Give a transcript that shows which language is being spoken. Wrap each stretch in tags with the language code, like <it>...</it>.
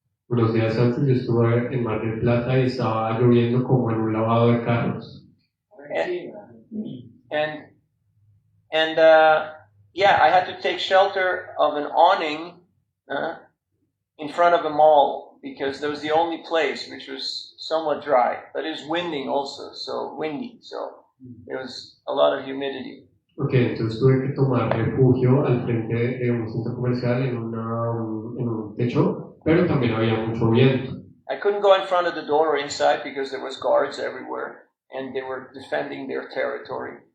<es>Unos días antes yo estuve en Mar del Plata y estaba lloviendo como en un lavado de carros.</es> <en>And I had to take shelter of an awning in front of a mall because that was the only place which was somewhat dry, but it was windy also, so there was a lot of humidity.</en> <es>Okay, entonces tuve que tomar refugio al frente de un centro comercial en un techo, pero también había mucho viento.</es> <en>I couldn't go in front of the door or inside because there was guards everywhere and they were defending their territory.</en>